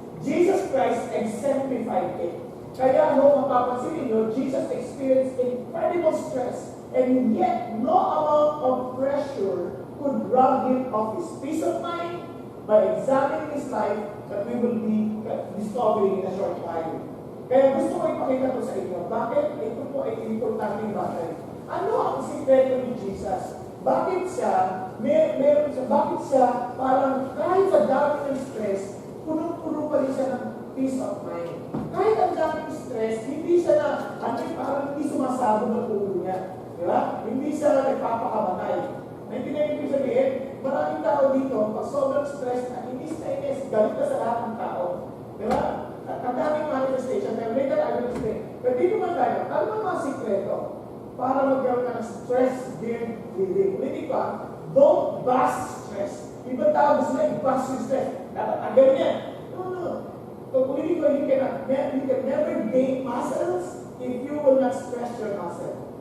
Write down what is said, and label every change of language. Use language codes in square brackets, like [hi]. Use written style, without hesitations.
[en] Jesus Christ exemplified it. [tl] Kaya no, mapapansin ninyo, [en] Jesus experienced incredible stress and yet no amount of pressure could rob him of his peace of mind by examining his life that we will be discovering in a short while. [tl] Kaya gusto ko ipakita ko sa inyo, bakit ito po ay importanteng bagay. Ano ang sikreto ni Jesus? Bakit siya, bakit siya parang kahit sa dami ng stress, punong-puno pa rin siya ng peace of mind. Kahit ang daming stress, hindi siya parang hindi sumasabog ang ulo niya. Di ba? Hindi siya nagpapakamatay. Naintindihan ko sabihin, maraming tao dito, pag sobrang stress na, hindi stress, galit ka sa lahat ng tao. Di ba? Ang daming manifestation, pero [en] later I will explain. [tl] Pero dito man tayo, ano ang mga sikreto para magkaroon ka ng stress-geared living? Ulitin ko, [en] don't bust stress. [tl] Ibang tao gusto na i-bust yung stress. Dapat agad yan. No. [en] So, [tl] ulitin ko, [en] you can never gain muscles if you will not stress your muscle.